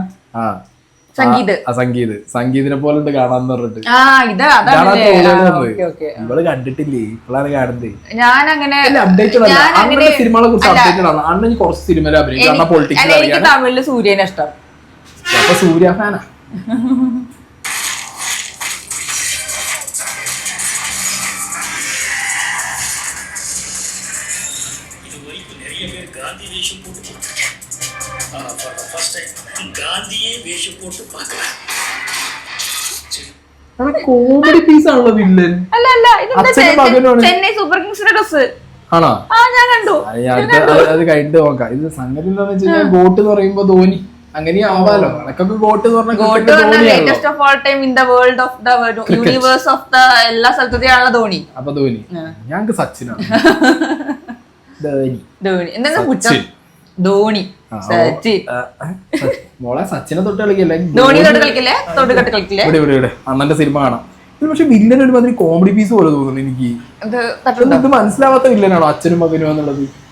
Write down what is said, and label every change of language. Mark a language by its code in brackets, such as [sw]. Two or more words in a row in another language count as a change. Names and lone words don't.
[ml] സംഗീതിനെ പോലെ ഉണ്ട് കാണാന്ന് പറഞ്ഞിട്ട്. ഇവള് കണ്ടിട്ടില്ലേ? ഇപ്പോഴാണ് കാണുന്നത്. ഞാനങ്ങനെ അണ്ണന്റെ സിനിമകളെ കുറിച്ച് അപ്ഡേറ്റഡ് ആണ്. അണ്ണൻ കുറച്ച് സിനിമയിൽ അഭിനയിക്കും. പൊളിറ്റിക്സ് തമിഴില് സൂര്യനെ ഇഷ്ടം. അപ്പൊ സൂര്യ ഫാനാ. [ta] காந்தி வேஷம் போட்டு காந்தியே வேஷம் போட்டு பார்க்கலாம். [ml] കോമഡി പീസ് ആണല്ലോ വില്ലൻ. അല്ല അല്ല, ചെന്നൈ സൂപ്പർ കിങ്സിന്റെ ഡ്രസ് ആണോ? ഞാൻ കണ്ടു. അത് കഴിഞ്ഞിട്ട് നോക്കാം. ഇത് സംഗതി എന്താന്ന് വെച്ച് കഴിഞ്ഞാൽ ഗോട്ട് എന്ന് പറയുമ്പോ ധോനി അങ്ങനെ ആവാലോ. എനക്കൊക്കെ ഗോട്ട് എന്ന് പറഞ്ഞാൽ [en] latest of all time in the world of the universe of the [ml] എല്ലാ സ്ഥലത്തെയാണല്ലോ ധോനി. അപ്പൊ ധോനി ഞങ്ങക്ക് സച്ചിനാണ്. മോളെ സച്ചിനെ തൊട്ട് കളിക്കല്ലേ, അണ്ണന്റെ സിനിമ കാണാം. പക്ഷെ വില്ലൻ ഒരുമാതിരി കോമഡി പീസ് പോലെ തോന്നുന്നു എനിക്ക്. ഇത് മനസ്സിലാവാത്ത വില്ലനാണോ അച്ഛനും മകനും എന്നുള്ളത്?